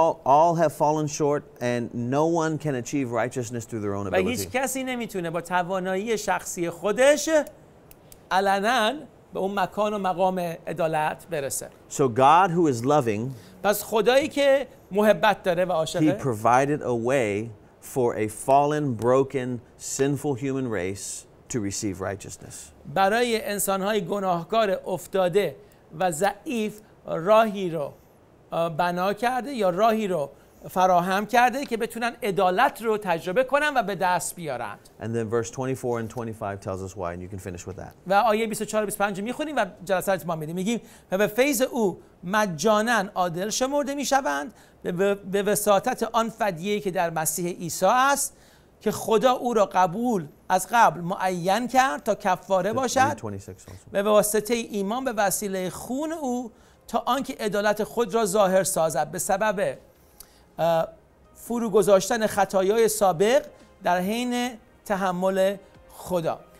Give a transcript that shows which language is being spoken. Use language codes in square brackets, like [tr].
[en] All have fallen short and no one can achieve righteousness through their own [fa] و هیچ [en] ability. [fa] کسی نمیتونه با توانایی شخصی خودش علناً به اون مکان و مقام عدالت برسه. [en] So God who is loving, [fa] پس خدایی که محبت داره و [en] he [fa] عاشقه، [en] provided a way for a fallen, broken, sinful human race to receive righteousness. [fa] برای انسان‌های گناهکار افتاده و ضعیف راهی رو بنا کرده یا راهی رو فراهم کرده که بتونن عدالت رو تجربه کنن و به دست بیارن. [en] And then verse 24 and 25 tells us why, and you can finish with that. [fa] و آیه 24 و 25 میخونیم و جلسه رو اتمام میدیم. میگیم و به فیض او مجانا عادل شمرده میشوند به وساطت آن فدیه‌ای که در مسیح عیسی است که خدا او را از قبل معین کرد تا کفاره باشد و به واسطه ایمان به وسیله خون او تا آنکه عدالت خود را ظاهر سازد به سبب فرو گذاشتن خطایای سابق در حین تحمل خدا.